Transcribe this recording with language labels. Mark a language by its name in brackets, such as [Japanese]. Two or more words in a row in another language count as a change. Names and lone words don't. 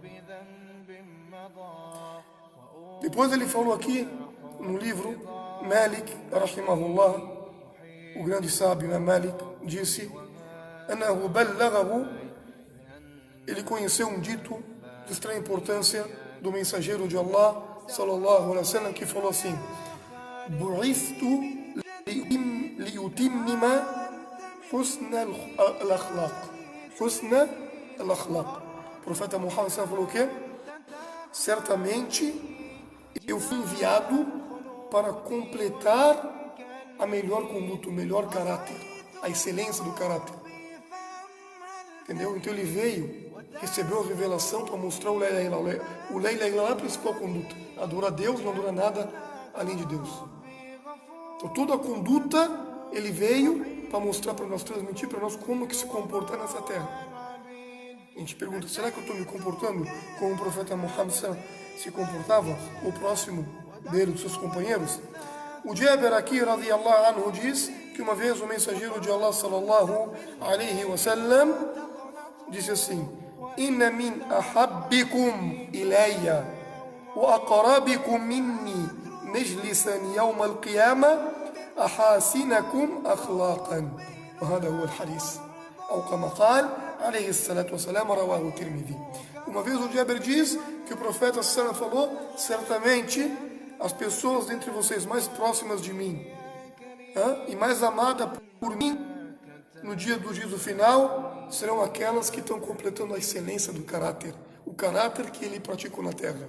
[Portuguese] Depois ele falou aqui no livro, Malik, rahimahullah, o grande sábio, né, Malik, disse: ele conheceu um dito de extrema importância do mensageiro de Allah, [Arabic] صلى الله عليه وسلم, [Portuguese] que falou assim: [Arabic] بعثت ليتمم حسن الأخلاق. حسن الأخلاق. [Portuguese] O profeta Muhammad falou o quê? Certamente eu fui enviado para completar a melhor conduta, o melhor caráter, a excelência do caráter. Entendeu? Então ele veio, recebeu a revelação para mostrar o [Arabic] لا إله إلا الله. [Portuguese] O [Arabic] لا إله إلا الله [Portuguese] é a principal conduta. Adora a Deus, não adora nada além de Deus. Então toda a conduta, ele veio para mostrar para nós, transmitir para nós como que se comportar nessa terra. A gente pergunta, será que eu estou me comportando como o profeta Muhammad se comportava? O próximo dele, dos seus companheiros? O Jabir aqui, [Arabic] رضي الله عنه, [Portuguese] diz que uma vez o mensageiro de Allah, [Arabic] صلى الله عليه وسلم, [Portuguese] disse assim: [Arabic] إن من أحبكم إلي وأقربكم مني مجلسا يوم القيامة أحاسنكم أخلاقا. وهذا هو الحديث أو كما قال عليه الصلاة والسلام رواه الترمذي. [Portuguese] Uma vez o Jabir diz que o profeta sallallahu falou: certamente as pessoas dentre vocês mais próximas de mim e mais amadas por mim no dia do juízo final serão aquelas que estão completando a excelência do caráter, o caráter que ele praticou na terra.